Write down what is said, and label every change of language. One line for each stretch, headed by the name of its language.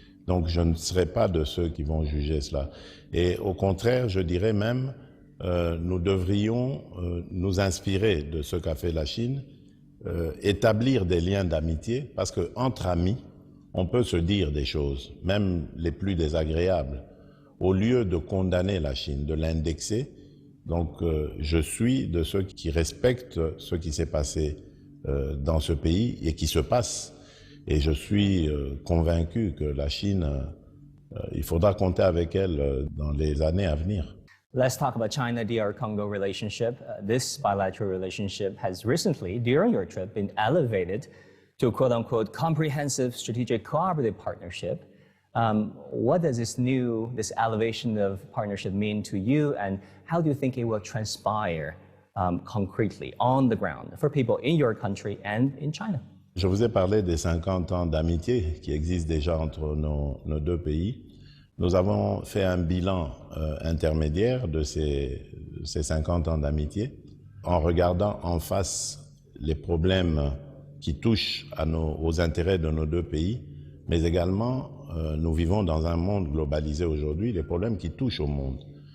French: Donc je ne serai pas de ceux qui vont juger cela. Et au contraire, je dirais même, nous devrions nous inspirer de ce qu'a fait la Chine, établir des liens d'amitié, parce qu'entre amis, on peut se dire des choses, même les plus désagréables, au lieu de condamner la Chine, de l'indexer. Donc je suis de ceux qui respectent ce qui s'est passé dans ce pays et qui se passe. Et je suis convaincu que la Chine, il faudra compter avec elle dans les années à venir.
English: Let's talk about China-DR Congo relationship. This bilateral relationship has recently, during your trip, been elevated to a quote-unquote comprehensive strategic cooperative partnership. What does this elevation of partnership mean to you, and how do you think it will transpire concretely on the ground for people in your country and in China?
French: Je vous ai parlé des 50 ans d'amitié qui existent déjà entre nos deux pays. Nous avons fait un bilan intermédiaire de ces 50 ans d'amitié en regardant en face les problèmes qui touchent aux intérêts de nos deux pays, mais également nous vivons dans un monde globalisé aujourd'hui, les problèmes qui touchent au monde.